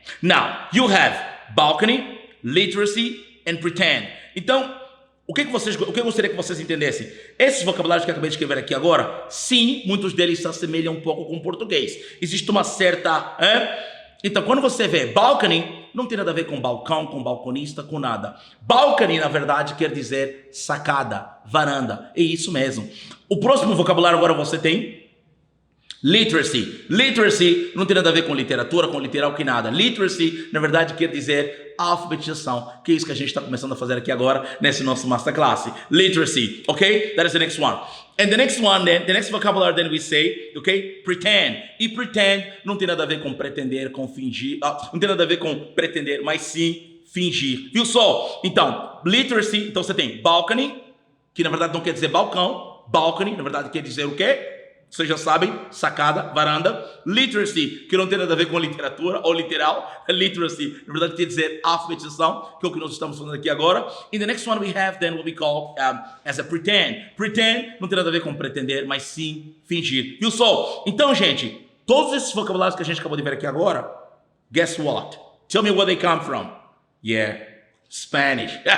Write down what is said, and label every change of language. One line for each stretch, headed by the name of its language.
English: Now, you have balcony, literacy and pretend.
Portuguese: Então, o que eu gostaria que vocês entendessem? Esses vocabulários que eu acabei de escrever aqui agora, sim, muitos deles se assemelham um pouco com o português. Existe uma certa... Então, quando você vê balcony, não tem nada a ver com balcão, com balconista, com nada. Balcony, na verdade, quer dizer sacada, varanda. É isso mesmo. O próximo vocabulário agora você tem Literacy. Literacy não tem nada a ver com literatura, com literal, que nada. Literacy, na verdade, quer dizer alfabetização, que é isso que a gente está começando a fazer aqui agora, nesse nosso masterclass.
English: Literacy, okay? That is the next one. And the next one, then, the next vocabulary then we say, okay? Pretend.
Portuguese: E pretend não tem nada a ver com pretender, com fingir. Não tem nada a ver com pretender, mas sim fingir. Viu só? Então, literacy, então você tem balcony, que na verdade não quer dizer balcão. Balcony, na verdade, quer dizer o quê? Vocês já sabem, sacada, varanda. Literacy, que não tem nada a ver com literatura ou literal. Literacy, na verdade, quer dizer alfabetização, que é o que nós estamos falando aqui agora.
English: In the next one we have then what we call as a pretend.
Portuguese: Pretend não tem nada a ver com pretender, mas sim fingir. Viu só? Então, gente, todos esses vocabulários que a gente acabou de ver aqui agora,
English: guess what? Tell me where they come from. Yeah, Spanish.